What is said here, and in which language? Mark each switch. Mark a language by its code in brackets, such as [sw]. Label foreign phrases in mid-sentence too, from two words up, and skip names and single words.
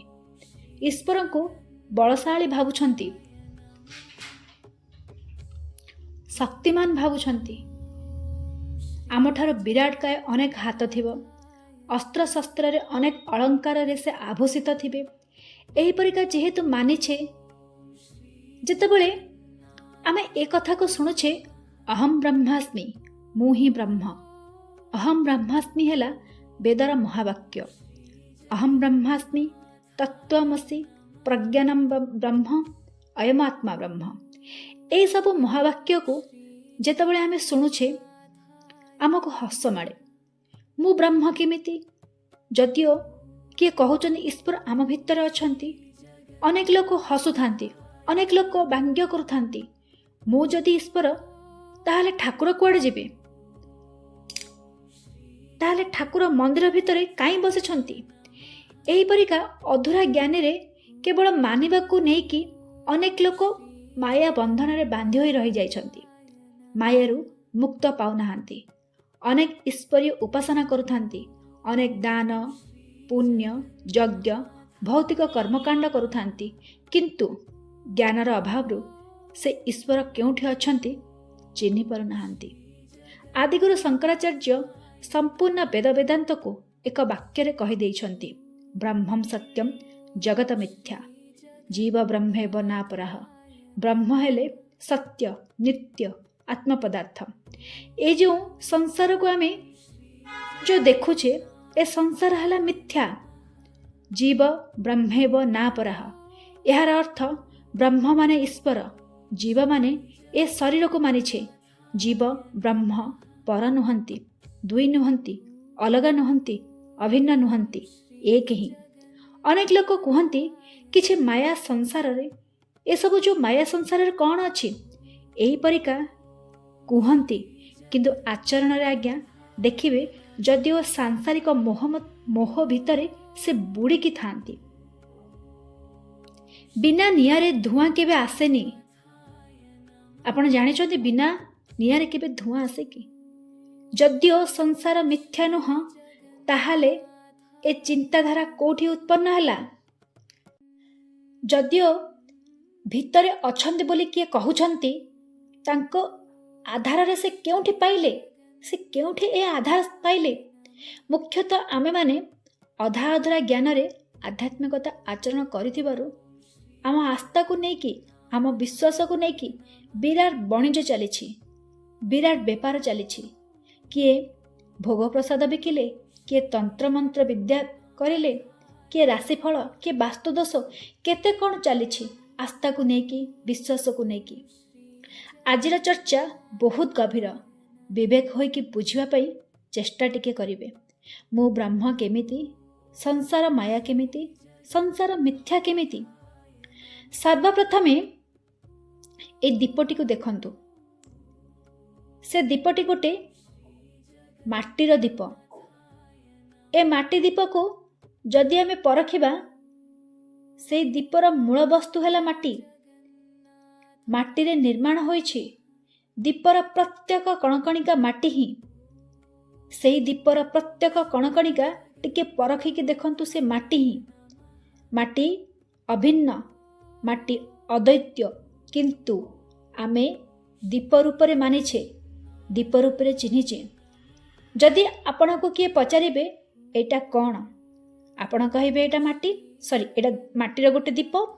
[or] ଈଶ୍ୱର କୁ ବଳଶାଳୀ ଭାବୁଛନ୍ତି, ଶକ୍ତିମାନ ଭାବୁଛନ୍ତି। ଆମଠାରେ ବିରାଟ କାୟ ଅନେକ ହାତ ଥିବ, ଅସ୍ତ୍ର ଶସ୍ତ୍ର ରେ ଅନେକ ଅଳଙ୍କାର ରେ ସେ ଆଭୂଷିତ ଥିବେ। ଏହି ପରିକା ଯେହେତୁ ମାନିଛେ, ଯେତେବେଳେ ଆମେ ଏ କଥା କୁ ଶୁଣୁଛେ, [sa] अहम ब्रह्मास्मि, [or] ମୁଁ ହିଁ ବ୍ରହ୍ମ। [sa] अहम ब्रह्मास्मि [or] ହେଲା ବେଦର ମହାବାକ୍ୟ। [sa] अहम ब्रह्मास्मि, तत्त्वमसि, प्रज्ञानम ब्रह्म, अयम आत्मा ब्रह्म। [or] ଏ ସବୁ ମହାବାକ୍ୟ କୁ ଯେତେବେଳେ ଆମେ ଶୁଣୁଛେ, ଆମକୁ ହସ ମାଡ଼େ। ମୁଁ ବ୍ରହ୍ମ କେମିତି? ଯଦିଓ କିଏ କହୁଛନ୍ତି ଈଶ୍ୱର ଆମ ଭିତରେ ଅଛନ୍ତି, ଅନେକ ଲୋକ ହସୁଥାନ୍ତି, ଅନେକ ଲୋକ ବ୍ୟଙ୍ଗ କରୁଥାନ୍ତି। ମୁଁ ଯଦି ଈଶ୍ୱର, ତାହାଲେ ଠାକୁର କୁଆଡ଼େ ଯିବେ? ତାହାଲେ ଠାକୁର ମନ୍ଦିର ଭିତରେ କାହିଁ ବସିଛନ୍ତି? ଏହି ପରିକା ଅଧୁରା ଜ୍ଞାନ ରେ କେବଳ ମାନିବାକୁ ନେଇକି ଅନେକ ଲୋକ ମାୟା ବନ୍ଧନ ରେ ବାନ୍ଧି ହୋଇ ରହି ଯାଉଛନ୍ତି, ମାୟାରୁ ମୁକ୍ତ ପାଉନାହାନ୍ତି। ଅନେକ ଈଶ୍ୱରୀୟ ଉପାସନା କରୁଥାନ୍ତି, ଅନେକ ଦାନ ପୁଣ୍ୟ ଯଜ୍ଞ ଭୌତିକ କର୍ମକାଣ୍ଡ କରୁଥାନ୍ତି, କିନ୍ତୁ ଜ୍ଞାନର ଅଭାବରୁ ସେ ଈଶ୍ୱର କେଉଁଠି ଅଛନ୍ତି ଚିହ୍ନି ପାରୁନାହାନ୍ତି। ଆଦିଗୁରୁ ଶଙ୍କରାଚାର୍ଯ୍ୟ ସମ୍ପୂର୍ଣ୍ଣ ବେଦ ବେଦାନ୍ତ କୁ ଏକ ବାକ୍ୟ ରେ କହି ଦେଇଛନ୍ତି, [sa] ब्रह्मम सत्यम जगत मिथ्या, जीव ब्रह्मेव नापराह। [or] ବ୍ରହ୍ମ ହେଲେ ସତ୍ୟ, ନିତ୍ୟ, ଆତ୍ମ ପଦାର୍ଥ। ଏ ଯେଉଁ ସଂସାର କୁ ଆମେ ଯେଉଁ ଦେଖୁଛେ, ଏ ସଂସାର ହେଲା ମିଥ୍ୟା, [sa] जीव ब्रह्मेव नापराह। [or] ଯାର ଅର୍ଥ ବ୍ରହ୍ମ ମାନେ ଈଶ୍ୱର, ଜୀବ ମାନେ ଏ ଶରୀର କୁ ମାନିଛେ। ଜୀବ ବ୍ରହ୍ମ ପର ନୁହନ୍ତି, ଦୁଇ ନୁହନ୍ତି, ଅଲଗା ନୁହନ୍ତି, ଅଭିନ୍ନ ନୁହନ୍ତି, ଏକ ହିଁ। ଅନେକ ଲୋକ କହନ୍ତି କିଛି ମାୟା ସଂସାର ରେ, ଏ ସବୁ ଯେଉଁ ମାୟା ସଂସାର ରେ କୋଉଁ ଅଛି ଏହି ପରିକା କହନ୍ତି, କିନ୍ତୁ ଆଚରଣ ରେ ଆଜ୍ଞା ଦେଖିବେ ଯଦିଓ ସାଂସାରିକ ମୋହ ଭିତରେ ସେ ବୁଡ଼ିକି ଥାନ୍ତି। ବିନା ନିଆଁରେ ଧୂଆଁ କେବେ ଆସେନି। ଆପଣ ଜାଣିଛନ୍ତି ବିନା ନିଆଁରେ କେବେ ଧୂଆଁ ଆସେ କି? ଯଦିଓ ସଂସାର ମିଥ୍ୟା ନୁହ, ତାହାଲେ ଏ ଚିନ୍ତାଧାରା କେଉଁଠି ଉତ୍ପନ୍ନ ହେଲା? ଯଦିଓ ଭିତରେ ଅଛନ୍ତି ବୋଲି କିଏ କହୁଛନ୍ତି, ତାଙ୍କୁ ଆଧାର ରେ ସେ କେଉଁଠି ପାଇଲେ? ସେ କେଉଁଠି ଏ ଆଧାର ପାଇଲେ? ମୁଖ୍ୟତଃ ଆମେ ମାନେ ଅଧା ଅଧୁରା ଜ୍ଞାନ ରେ ଆଧ୍ୟାତ୍ମିକତା ଆଚରଣ କରିଥିବାରୁ ଆମ ଆସ୍ଥା କୁ ନେଇକି, ଆମ ବିଶ୍ୱାସ କୁ ନେଇକି ବିରାଟ ବାଣିଜ୍ୟ ଚାଲିଛି, ବିରାଟ ବେପାର ଚାଲିଛି। କିଏ ଭୋଗ ପ୍ରସାଦ ବିକିଲେ, କିଏ ତନ୍ତ୍ର ମନ୍ତ୍ର ବିଦ୍ୟା କଲେ, କିଏ ରାଶିଫଳ, କିଏ ବାସ୍ତୁଦୋଷ, କେତେ କେଉଁ ଚାଲିଛି ଆସ୍ଥା କୁ ନେଇକି, ବିଶ୍ୱାସ କୁ ନେଇକି। ଆଜିର ଚର୍ଚ୍ଚା ବହୁତ ଗଭୀର, ବିବେକ ହୋଇକି ବୁଝିବା ପାଇଁ ଚେଷ୍ଟା ଟିକେ କରିବେ। ମୁଁ ବ୍ରହ୍ମ କେମିତି, ସଂସାର ମାୟା କେମିତି, ସଂସାର ମିଥ୍ୟା କେମିତି। ସର୍ବପ୍ରଥମେ ଏ ଦୀପଟି କୁ ଦେଖନ୍ତୁ। ସେ ଦୀପଟି ଗୋଟେ ମାଟିର ଦୀପ। ଏ ମାଟି ଦୀପ କୁ ଯଦି ଆମେ ପରଖିବା, ସେ ଦୀପର ମୂଳ ବସ୍ତୁ ହେଲା ମାଟି। ମାଟି ରେ ନିର୍ମାଣ ହୋଇଛି। ଦୀପର ପ୍ରତ୍ୟେକ କଣକଣିକା ମାଟି ହିଁ। ସେଇ ଦୀପର ପ୍ରତ୍ୟେକ କଣକଣିକା ଟିକେ ପରଖିକି ଦେଖନ୍ତୁ, ସେ ମାଟି ହିଁ। ମାଟି ଅଭିନ୍ନ, ମାଟି ଅଦ୍ୱୈତ, କିନ୍ତୁ ଆମେ ଦୀପ ରୂପରେ ମାନିଛେ, ଦୀପ ରୂପରେ ଚିହ୍ନିଛେ। ଯଦି ଆପଣଙ୍କୁ କିଏ ପଚାରିବେ ଏଇଟା କ'ଣ, ଆପଣ କହିବେ ଏଇଟା ମାଟି, ଏଇଟା ମାଟିର ଗୋଟେ ଦୀପ।